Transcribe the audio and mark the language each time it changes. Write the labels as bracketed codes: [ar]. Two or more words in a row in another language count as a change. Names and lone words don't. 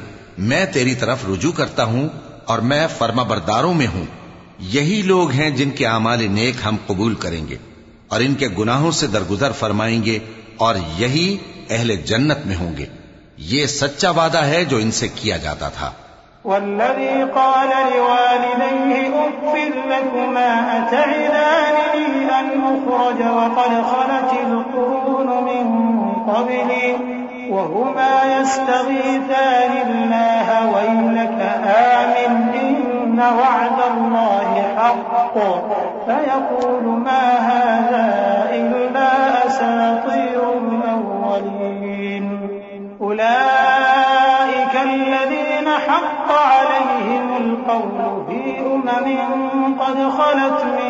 [hi] मैं तेरी तरफ रुजू करता हूं और मैं फर्माबरदारों में हूं। यही लोग हैं जिनके आमाल नेक हम कबूल करेंगे और इनके गुनाहों से दरगुजर फरमाएंगे, और यही अहले जन्नत में होंगे। ये सच्चा वादा है जो इनसे किया जाता था। [ar] والذي قال لوالديه أف لكما أتعدانني أن أخرج وقد خلت القرون من قبلي وهما يستغيثان الله ويلك آمن إن وعد الله حق فيقول ما هذا إلا أساطير الأولين أولئك الذين حق عليهم القول في أمم قد خلت